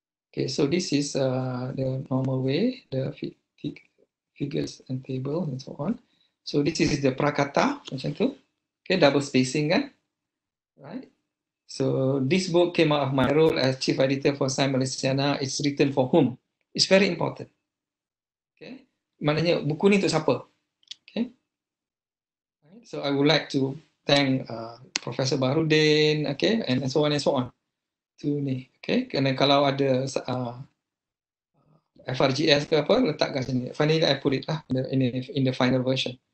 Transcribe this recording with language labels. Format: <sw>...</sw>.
<en>Okay, so this is the normal way, the figures and table and so on. So this is the prakata</en> <ms>macam tu.</ms> <en>Okay, double spacing kan, right? So this book came out of my role as chief editor for Science Malaysiana. It's written for whom? It's very important.</en> <ms>Okay, maknanya buku ni untuk siapa?</ms> <en>Okay, so I would like to thank Professor Baharudin, okay, and so on and so on. To ni, okay.</en> <ms>Kerana kalau ada FRGS ke apa, letak kat sini.</ms> <en>Finally I put it lah in the final version.</en>